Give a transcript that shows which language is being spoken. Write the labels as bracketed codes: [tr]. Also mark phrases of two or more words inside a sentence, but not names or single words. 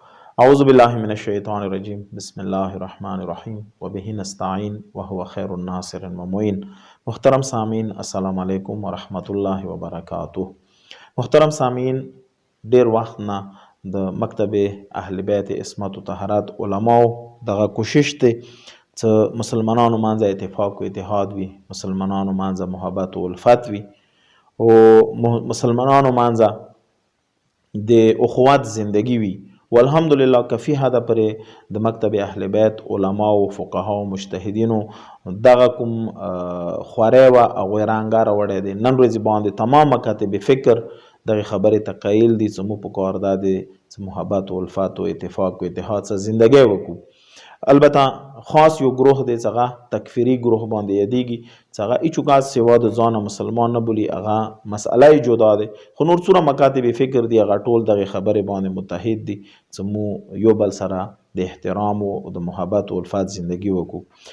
[ar] أعوذ بالله من الشيطان الرجيم بسم الله الرحمن الرحیم وبه نستعین وهو خیر الناصر ومعین. محترم سامعین السلام علیکم ورحمت الله وبرکاته. [ps] محترم سامعین، ډیر وخت نه د مکتب اهل بیت عصمت و طهارت علماو دغه کوشش دی چې مسلمانانو منځ اتفاق و اتحاد وي، مسلمانانو منځ محبت و الفت وي او مسلمانانو منځ د اخوت زندگی وي. والحمدلله کفی حد پرې د مکتب اهل بیت علماو فقهاو مجتهدینو دغه کوم خوری وه هغوی رنګه راوړی دی. نن ورځې باندې تمام مکاتب فکر دغه خبرې ته قایل دي چې موږ په کار دا دی چې محبت و الفت و اتفاق و اتحاد سره زندګۍ وکړو. البته خاص یو گروه دی چې هغه تکفیري گروه باندې یادیږي چې هغه هیڅوک سوا د ځانه مسلمان نه بولي، هغه مسئله جدا دی. خو نور څومره مکاتب فکر دي هغه ټول دغه خبرې باندې متحد دي چې مو یو بل سره د احترام او د محبت او الفت زندگی وکړو.